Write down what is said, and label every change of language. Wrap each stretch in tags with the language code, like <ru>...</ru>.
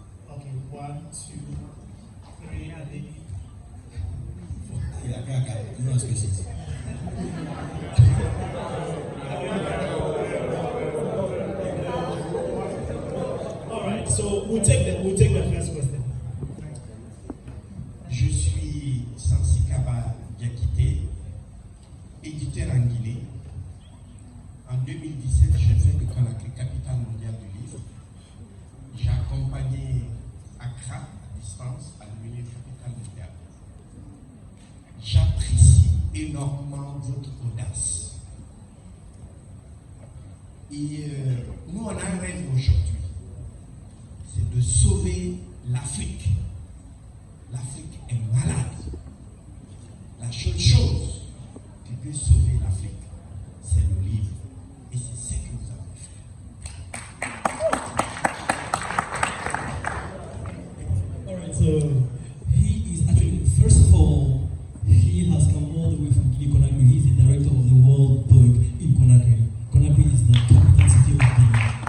<en>Okay, 1, 2, 3, and maybe 4. You know, questions. All right, so we'll take the first question.</en> <fr>Je suis Sansikaba Diakité, éditeur en Guinée. En 2017, j'ai fait le Conakry, capitale mondiale du livre. J'ai accompagné Accra à distance à devenir capitale mondiale. J'apprécie énormément votre audace. Et nous, on a un rêve aujourd'hui, c'est de sauver l'Afrique. L'Afrique est malade. La seule chose qui peut sauver l'Afrique, c'est le livre. Et c'est ce que nous avons fait.</fr> <en>Alright, so he is actually, first of all, he has come all in Conakry. He's the director of the World Book in Conakry. Conakry is the capital city of Guinea.</en>